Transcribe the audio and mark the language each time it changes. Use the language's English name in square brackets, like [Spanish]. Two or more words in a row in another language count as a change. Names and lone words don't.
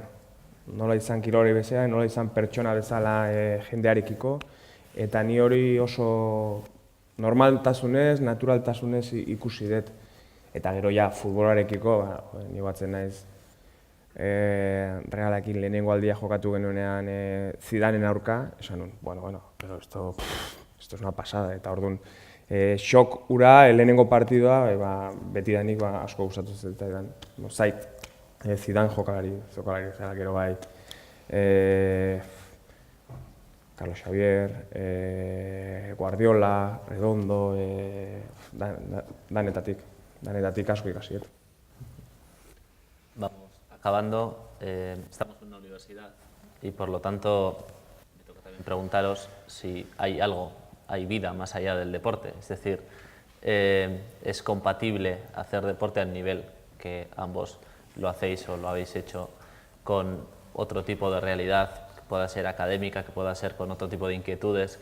[Basque] Nola izan kirolari bezala, nola izan pertsona bezala jendearekiko, eta ni hori oso normaltasunez, naturaltasunez ikusi dut. Eta gero ja futbolarekiko, ni batzen naiz, Realarekin lehenengo aldia jokatu genuenean Zidanen aurka, esan nun, [Spanish] pero esto es una pasada, [Basque] eta orduan xok ura lehenengo partidua betidanik asko gustatu zait. Zidane jokalari zela, gero bai, Carlos Xavier, Guardiola, Redondo, danetatik asko ikasi. [Spanish] Vamos, acabando, estamos en una universidad y por lo tanto me toca también preguntaros si hay vida más allá del deporte, es decir, ¿es compatible hacer deporte al nivel que ambos lo hacéis o lo habéis hecho con otro tipo de realidad, que pueda ser académica, que pueda ser con otro tipo de inquietudes?